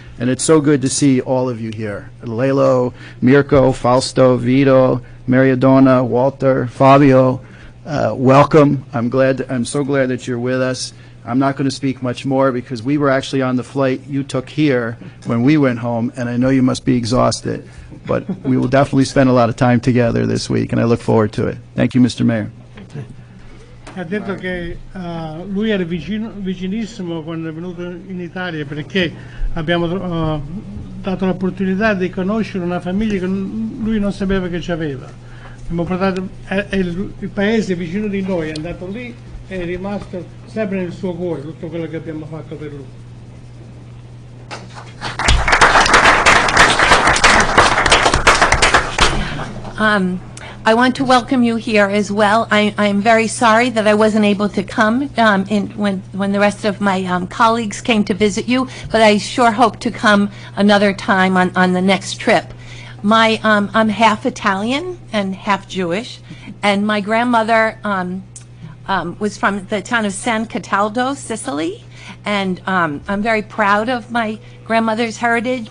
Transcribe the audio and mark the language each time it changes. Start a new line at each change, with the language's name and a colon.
English: And it's so good to see all of you here. Lelo, Mirko, Fausto, Vito, Mariadonna, Walter, Fabio, welcome. I'm so glad that you're with us. I'm not going to speak much more because we were actually on the flight you took here when we went home, and I know you must be exhausted, but we will definitely spend a lot of time together this week, and I look forward to it. Thank you, Mr. Mayor.
Italian: Ha detto che lui era vicinissimo quando è venuto in Italia perché abbiamo dato l'opportunità di conoscere una famiglia che lui non sapeva che c'aveva. Abbiamo portato, il paese vicino di noi è andato lì e è rimasto sempre nel suo cuore tutto quello che abbiamo fatto per lui.
English: I want to welcome you here as well. I'm very sorry that I wasn't able to come when the rest of my colleagues came to visit you, but I sure hope to come another time on the next trip. I'm half Italian and half Jewish, and my grandmother was from the town of San Cataldo, Sicily, and I'm very proud of my grandmother's heritage.